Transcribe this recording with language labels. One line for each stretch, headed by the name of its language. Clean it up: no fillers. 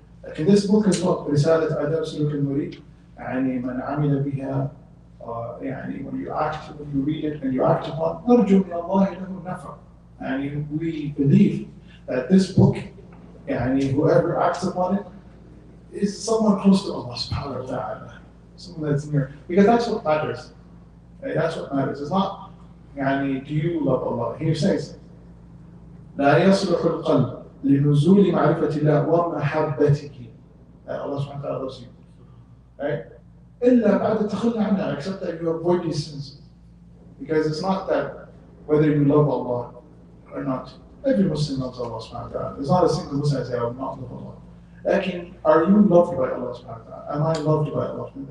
Arabic: Like in this book as well, رسالة Adab Suluk al-Murid, يعني من عمل بها, يعني
English: when you read it and you act upon,
Arabic: نرجو من الله له النفع.
English: And we believe that this book, يعني whoever acts upon it, is someone close to Allah subhanahu wa ta'ala, someone that's near, because that's what matters. Right? That's what matters. It's not, يعني, do you love Allah? He says,
Arabic: لا يصلح القلب لنزول معرفة الله ومحبته.
English: Allah subhanahu wa ta'ala loves you. Right?
Arabic: إلا بعد التخلي عنها,
English: except that you avoid these sins. Because it's not that whether you love Allah or not. Every Muslim loves Allah subhanahu wa ta'ala. There's not a single Muslim that says, I will not love Allah. Lakin, are you loved by Allah subhanahu wa ta'ala? Am I loved by Allah?